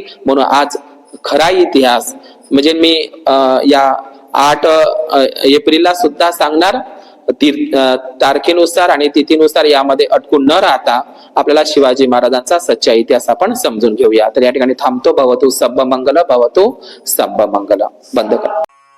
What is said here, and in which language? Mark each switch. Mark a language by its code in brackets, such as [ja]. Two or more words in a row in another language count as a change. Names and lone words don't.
[mr] म्हणून आज खरा इतिहास म्हणजे मी या 8 एप्रिलला सुद्धा सांगणार. तारखेनुसार आणि तिथीनुसार यामध्ये अटकून न राहता आपल्याला शिवाजी महाराजांचा सच्चा इतिहास आपण समजून घेऊया. तर या ठिकाणी थांबतो. [pi] भवतु सब्ब मंगल, भवतु सब्ब मंगल. [mr] बंद करा.